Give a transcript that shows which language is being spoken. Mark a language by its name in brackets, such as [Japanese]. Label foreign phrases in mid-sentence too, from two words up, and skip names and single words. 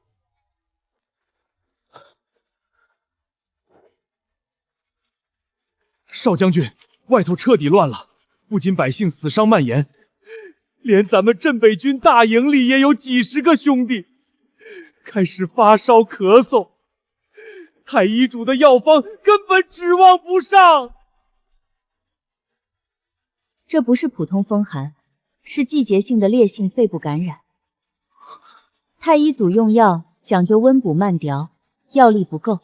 [Chinese] 少將軍，外頭徹底亂了，不僅百姓死傷蔓延，連咱們鎮北軍大營裡也有幾十個兄弟開始發燒咳嗽。太医主的藥方根本指望不上。这不是普通风寒，是季节性的烈性肺部感染。太医组用药讲究温补慢调，药力不够。